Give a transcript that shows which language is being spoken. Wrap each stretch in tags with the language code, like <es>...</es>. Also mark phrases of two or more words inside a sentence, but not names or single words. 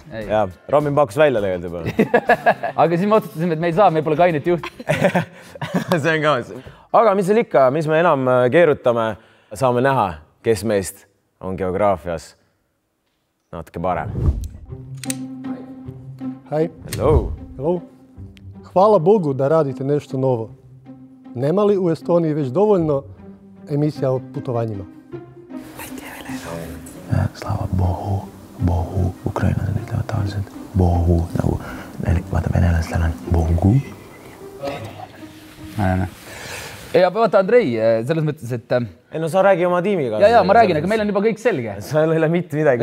<et>Ja, Robin pakkus välja tegelikult juba. Aga siis me otsustasime, et me ei saa, me pole kainet juht. See on ka. Aga mis seal ikka, mis me enam keerutame, saame näha, kes meist on geograafias natuke parem. Hej.</et> <en>Hello. Hello.</en> <hr>Hvala Bogu da radite nešto novo. Nema li u Estoniji već dovoljno emisija o putovanjima?</hr> <uk>Слава Богу,</uk> <et>ukrainlased ütlevad tavaliselt Bohu, nagu vaata venelastel on Bogu. Ja vaata Andrei, selles mõttes, et... Ei no sa räägi oma tiimiga. Ja, ma räägin, aga meil on juba kõik selge. Sa ei ole mitte midagi</et>